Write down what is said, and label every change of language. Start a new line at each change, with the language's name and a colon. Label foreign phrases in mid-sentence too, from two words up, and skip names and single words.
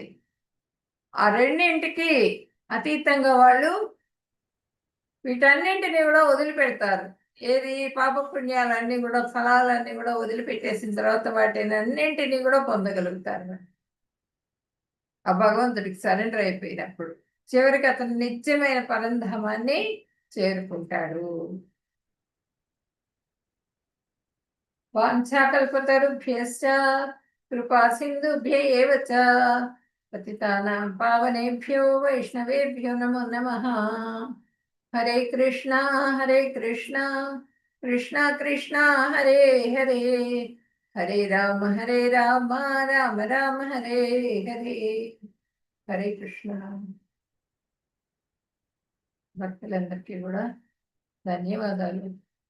Telugu: ఆ రెండింటికి అతీతంగా వాళ్ళు వీటన్నింటినీ కూడా వదిలిపెడతారు. ఏది పాప పుణ్యాలన్నీ కూడా, ఫలాలన్నీ కూడా వదిలిపెట్టేసిన తర్వాత వాటిని అన్నింటినీ కూడా పొందగలుగుతారు. ఆ భగవంతుడికి సరెండర్ అయిపోయినప్పుడు చివరికి అతను నిత్యమైన పరంధామాన్ని చేరుకుంటాడు.
Sanskrit: వాంఛాకల్పతరుభ్యశ్చ కృపా సింధుభ్య ఏవ చ పతితానాం పావనేభ్యో వైష్ణవేభ్యో నమో నమః. హరే కృష్ణ హరే కృష్ణ కృష్ణ కృష్ణ హరే హరే హరే రామ రామ రామ హరే హరే. హరే కృష్ణ.
Telugu: భక్తులందరికీ కూడా ధన్యవాదాలు.